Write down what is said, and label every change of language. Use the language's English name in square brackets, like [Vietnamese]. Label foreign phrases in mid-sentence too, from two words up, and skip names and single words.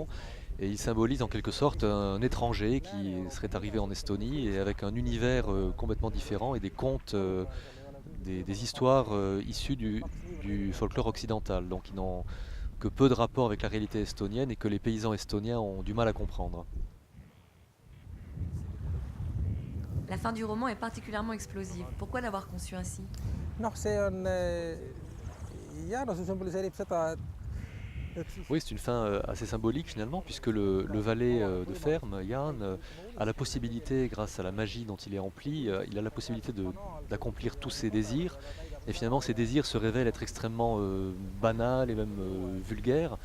[French] Et il symbolise en quelque sorte un étranger qui serait arrivé en Estonie, et avec un univers complètement différent et des contes, des histoires issues du folklore occidental, donc qui n'ont que peu de rapport avec la réalité estonienne et que les paysans estoniens ont du mal à comprendre. La fin du roman est particulièrement explosive. Pourquoi l'avoir conçue ainsi? [Estonian] noh, see on jah, no see sümboliseerib seda, [French] Oui, c'est une fin assez symbolique finalement, puisque le valet de ferme, Jan, a la possibilité, grâce à la magie dont il est rempli, il a la possibilité d'accomplir tous ses désirs. Et finalement, ces désirs se révèlent être extrêmement banals et même vulgaires.